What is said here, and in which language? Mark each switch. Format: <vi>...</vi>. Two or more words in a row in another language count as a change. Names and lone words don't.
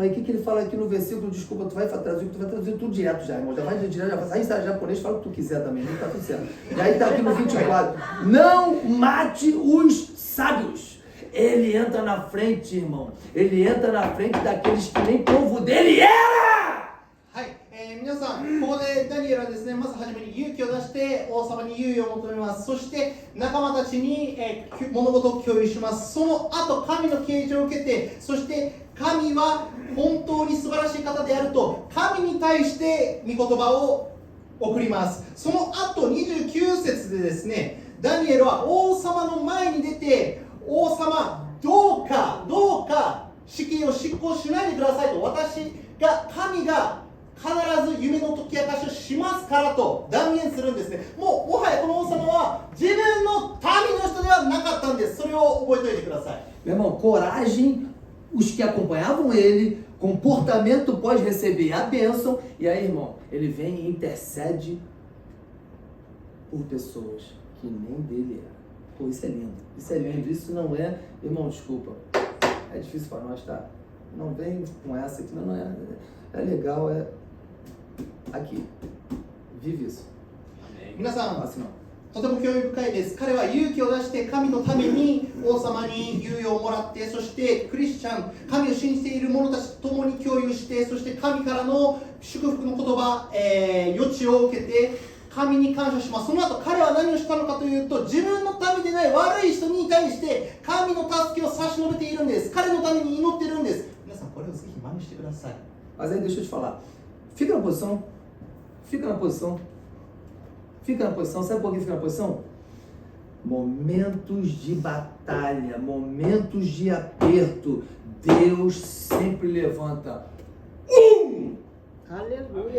<pt>Aí o que ele fala aqui no versículo? Desculpa, tu vai traduzir tudo direto já, irmão. Já vai direto, já vai sair japonês, fala o que tu quiser também, não tá tudo certo. E aí tá aqui no 24. Não mate os sábios. Ele entra na frente, irmão. Ele entra na frente daqueles que nem povo dele era!</pt> <ja>はい、皆さん、ここでダニエルはですね、まず初めに勇気を出して王様に優位を求めます。そして仲間たちに、物事を共有します。その後、神の啓示を受けて、そして神は本当に素晴らしい方であると、神に対して御言葉を送ります。その後、29節でですね、ダニエルは王様の前に出て、王様、どうか死刑を執行しないでくださいと、神が必ず夢の解き明かしをしますからと断言するんですね。もはやこの王様は自分の民の人ではなかったんです。それを覚えておいてください。</ja> <pt>Meu irmão, coragem, os que acompanhavam ele, comportamento pode receber a bênção. E aí, irmão, ele vem e intercede por pessoas que nem dele era. Pô, isso é lindo, isso é lindo, isso não é, irmão, desculpa, é difícil para nós, tá? Não vem com essa aqui, não é legal, é aqui, vive isso.</pt> <ja>皆さん、</ja> <pt>assim, não.</pt> <ja>とても興味深いです。彼は勇気を出して神のために王様に猶予をもらって、そしてクリスチャン、神を信じている者たちと共に共有して、そして神からの祝福の言葉、余地を受けて神に感謝します。その後彼は何をしたのかというと、自分の民でない悪い人に対して神の助けを差し伸べているんです。彼のために祈っているんです。皆さんこれをぜひ真似してください。</ja> <pt>Mas aí deixa eu te falar, fica na posição, sabe por que fica na posição? Momentos de batalha, momentos de aperto, Deus sempre levanta Aleluia.</pt>